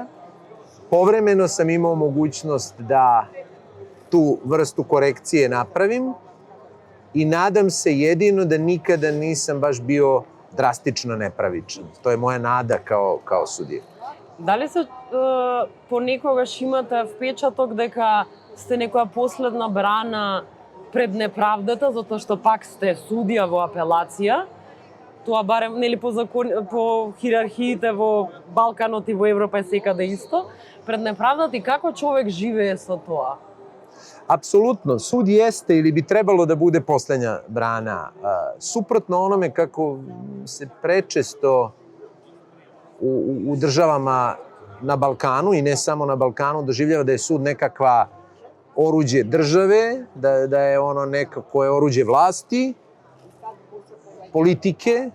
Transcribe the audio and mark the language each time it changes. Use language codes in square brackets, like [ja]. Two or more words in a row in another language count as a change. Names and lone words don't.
[sr] Povremeno sam imao mogućnost da tu vrstu korekcije napravim i nadam se jedino da nikada nisam baš bio drastično nepravičan. To je moja nada kao sudija. [mk] Da li se ponekogаш имате впечаток дека сте некоја последна брана пред неправдата, затоа што пак сте судија во апелација? Тоа барем по хиерархиите во Балканот и во Европа е секаде исто. Пред неправдата и како човек живее со тоа? [sr] Apsolutno, sud jeste ili bi trebalo da bude poslednja brana. Suprotno onome kako se prečesto u državama na Balkanu i ne samo na Balkanu doživljava da je sud nekakva oruđe države, da je ono nekako oruđe vlasti, politike.